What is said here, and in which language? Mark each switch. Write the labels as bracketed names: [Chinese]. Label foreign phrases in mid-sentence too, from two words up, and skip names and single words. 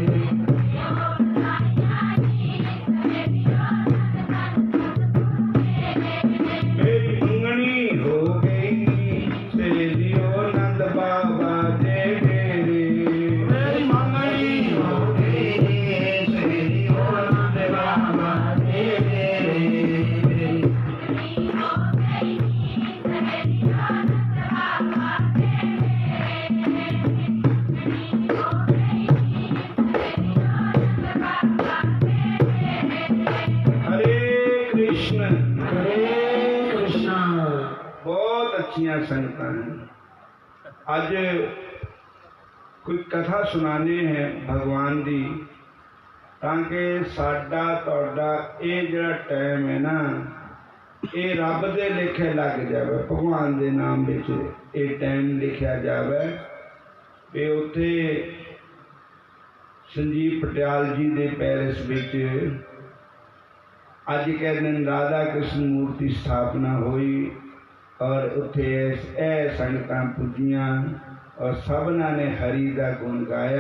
[Punjabi] ਮੇਰੀ ਮੰਗਣੀ ਹੋ ਗਈ ਨੀ ਸਹੇਲੀਓ ਨੰਦ ਬਾਬਾ ਦੇ ਡੇਰੇ। ਮੇਰੀ ਮੰਗਣੀ ਹੋ ਗਈ ਨੀ ਸਹੇਲੀਓ ਨੰਦ ਬਾਬਾ ਦੇ ਡੇਰੇ। ਹਰੇ ਕ੍ਰਿਸ਼ਨ ਬਹੁਤ ਅੱਛੀਆਂ ਸੰਗਤਾਂ ਹੈਂ। ਅੱਜ ਕੋਈ ਕਥਾ ਸੁਣਾਨੇ ਹੈਂ ਭਗਵਾਨ ਦੀ ਤਾਕਿ ਸਾਡਾ ਤੁਹਾਡਾ ਇਹ ਜਿਹੜਾ ਟਾਈਮ ਹੈ ਨਾ ਇਹ ਰੱਬ ਦੇ ਲਿਖੇ ਲੱਗ ਜਾਏ। ਭਗਵਾਨ ਦੇ ਨਾਮ ਵਿੱਚ ਇਹ ਟਾਈਮ ਲਿਖਾ ਜਾਏ ਵੀ ਉੱਥੇ ਸੰਜੀਵ ਪਟਿਆਲ ਜੀ ਦੇ ਪੈਰਿਸ ਵਿੱਚ ਅੱਜ ਕੇ ਦਿਨ ਰਾਧਾ ਕ੍ਰਿਸ਼ਨ ਮੂਰਤੀ ਸਥਾਪਨਾ ਹੋਈ ਔਰ ਉੱਥੇ ਸੰਗਤਾਂ ਪੂਜੀਆਂ ਔਰ ਸਭਨਾ ਨੇ ਹਰਿ ਕਾ ਗੁਣ ਗਾਇਆ।